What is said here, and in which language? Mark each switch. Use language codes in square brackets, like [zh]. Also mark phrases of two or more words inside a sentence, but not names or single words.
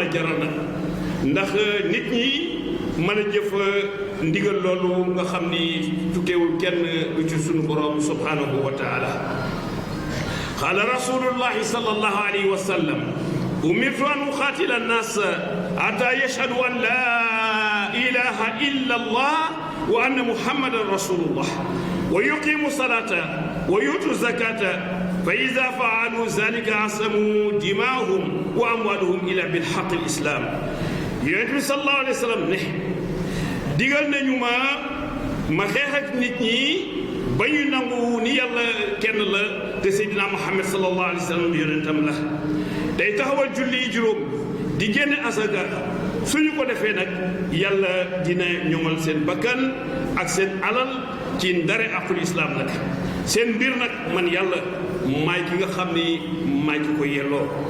[wo] a jaral nag ndax nit ñi mën a jëf ndigal loolu nga xam ni tukkeewul kenn lu ci sunu borom [ar] سبحانه وتعالى قال رسول الله صلى الله عليه وسلم أمرت أن أقاتل الناس حتى يشهدوا أن لا إله إلا الله وأن محمدا رسول الله ويقيموا الصلاة ويؤتوا الزكاة فإذا فعلوا ذلك عصموا دماءهم وأموالهم إلا بحق الإسلام [wo] yonent bi [ar] صلى الله عليه وسلم [wo] ne digal nañu ma xeex ak nit ñi ba ñu nangu ni yàlla kenn la te seydina muhammad [ar] صلى الله عليه وسلم [wo] yonentam la day taxawal julli juróom di génne asaka suñu ko defee nag yàlla dina ñoŋal seen bakkan ak seen alal ci ndare [ar] حق الإسلام [wo] nag seen mbir nag man yàlla maay ki nga xam ni maay ki ko yelloo